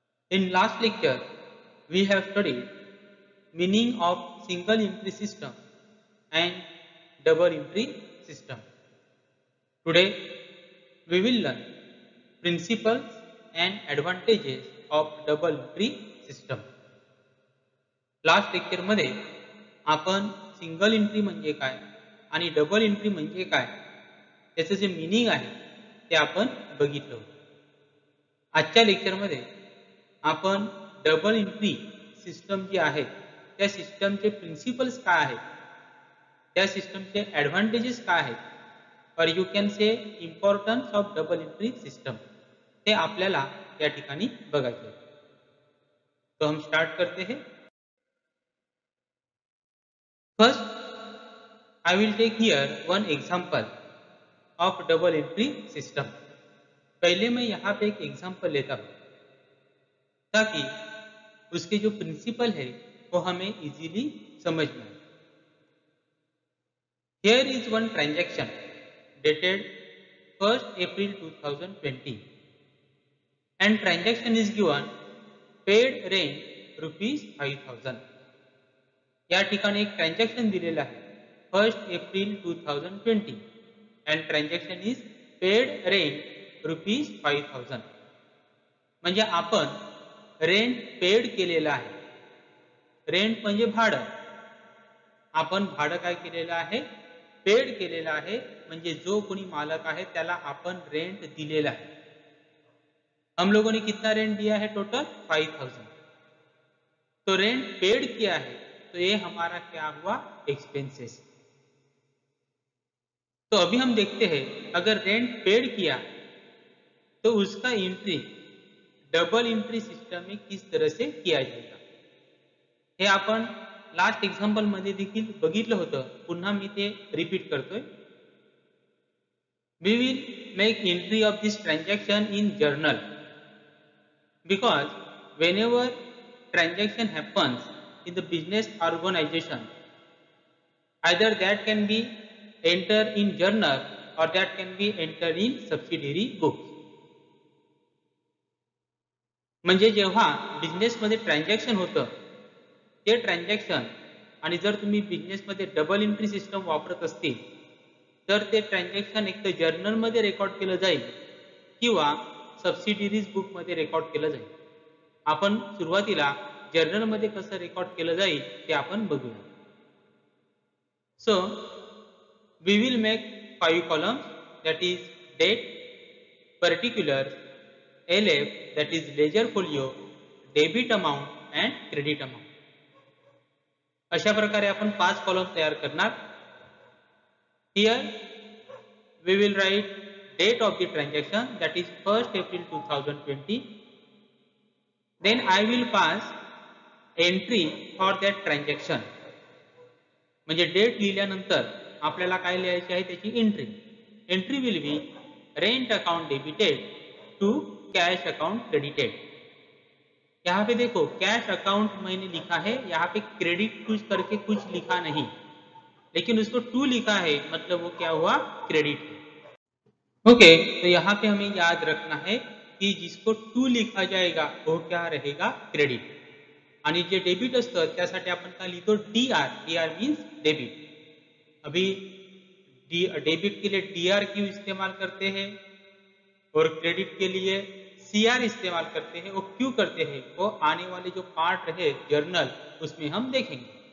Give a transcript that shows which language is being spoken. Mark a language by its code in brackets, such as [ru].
[en] In last lecture we have studied meaning of single entry system and double entry system. Today we will learn principles and advantages of double entry system. [mr] Last lecture मध्ये आपण single entry म्हणजे काय आणि double entry म्हणजे काय त्याचं जे meaning आहे ते आपण बघितलं होतं. आजच्या लेक्चर मध्ये आपण डबल एंट्री सिस्टम जी आहे त्या सिस्टमचे प्रिन्सिपल्स काय आहेत, त्या सिस्टमचे ॲडव्हांटेजेस काय आहेत और [en] you can say importance of double entry system [mr] ते आपल्याला या ठिकाणी बघायचे आहे. [hi] तो हम स्टार्ट करते हैं. [en] First, I will take here one example of double entry system. [hi] पहले मैं यहाँ पे एक एग्जाम्पल लेता हूँ ताकि उसके जो प्रिंसिपल है वो हमें इजीली समझ में आए. [en] Here is one transaction dated 1st April 2020 and transaction is given paid rent rupees 5,000. [mr] या ठिकाणी एक ट्रान्झॅक्शन दिलेलं आहे 1st April 2020 [en] And transaction is paid rent rupees 5,000. [mr] म्हणजे आपण रेंट पेड केलेलं आहे. रेंट म्हणजे भाडं. आपण भाडं काय केलेलं आहे, पेड केलेलं आहे. म्हणजे जो कोणी मालक आहे त्याला आपण रेंट दिलेला है. [hi] हम लोगों ने कितना रेंट दिया है, टोटल 5,000. तो रेंट पेड किया है तो ये हमारा क्या हुआ, एक्सपेंसेस. तो अभी हम देखते हैं अगर रेंट पेड किया तो उसका एंट्री डबल एंट्री सिस्टम में किस तरह से किया जाएगा [mr] हे आपण लास्ट एग्जांपल मध्ये देखील बघितलं होतं. पुन्हा मी ते रिपीट करतोय. [en] We will make entry of this transaction in journal because whenever transaction happens in the business organization, either that can be entered in journal or that can be entered in subsidiary books. [mr] म्हणजे जेव्हा business मध्ये transaction होतं ते transaction आणि जर तुम्ही business मध्ये double entry system वापरत असतील तर ते ट्रान्झॅक्शन एक तर जर्नल मध्ये रेकॉर्ड केलं जाईल किंवा सबसिडियरीज बुक मध्ये रेकॉर्ड केलं जाईल. आपण सुरुवातीला जर्नल मध्ये कसं रेकॉर्ड केलं जाईल ते आपण बघूया. [en] So we will make 5 columns that is date, particular, LF that is ledger folio, debit amount and credit amount. [mr] अशा प्रकारे आपण 5 कॉलम तयार करणार. [en] Here we will write date of the transaction that is 1st April 2020. Then I will pass entry for that transaction. [mr] म्हणजे date लिहिल्यानंतर आपल्याला काय लिहायची आहे त्याची entry. [en] Entry will be rent account debited to cash account credited. [hi] यहाँ पे देखो cash account मैंने लिखा है, यहाँ पे क्रेडिट कुछ करके कुछ लिखा नहीं, लेकिन उसको टू लिखा है मतलब वो क्या हुआ, क्रेडिट है. ओके, तो यहाँ पे हमें याद रखना है कि जिसको टू लिखा जाएगा वो क्या रहेगा, क्रेडिट. [mr] आणि जे डेबिट असतं त्यासाठी आपण काय लिहितो, DR. [en] DR means debit. [hi] अभी डेबिट के लिए DR क्यों इस्तेमाल करते हैं और क्रेडिट के लिए CR इस्तेमाल करते हैं. वो क्यों करते हैं वो आने वाले जो पार्ट रहे जर्नल उसमें हम देखेंगे.